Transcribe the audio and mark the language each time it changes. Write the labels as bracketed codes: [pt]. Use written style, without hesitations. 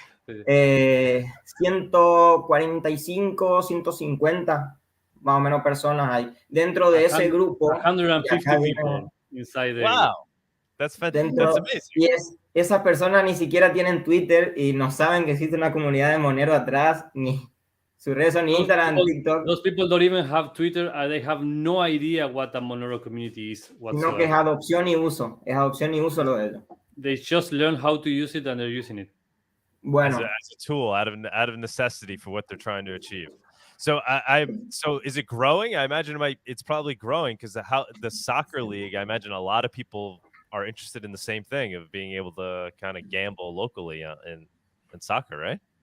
[es] 145, 150 más o menos personas hay dentro de ese grupo. [en] 150 people inside the wow, that's fantastic. That's amazing. [es] Y esas personas ni siquiera tienen Twitter y no saben que existe una comunidad de Monero atrás, ni sus redes son Instagram, TikTok. [en] Those people don't even have Twitter, and they have no idea what a Monero community is whatsoever. [es] No, que es adopción y uso lo de ellos. [en] They just learn how to use it and they're using it. [es] Bueno, [en] as a tool out of necessity for what they're trying to achieve. So so is it growing? I imagine it's probably growing because the soccer league, I imagine a lot of people are interested in the same thing of being able to kind of gamble locally in soccer, right?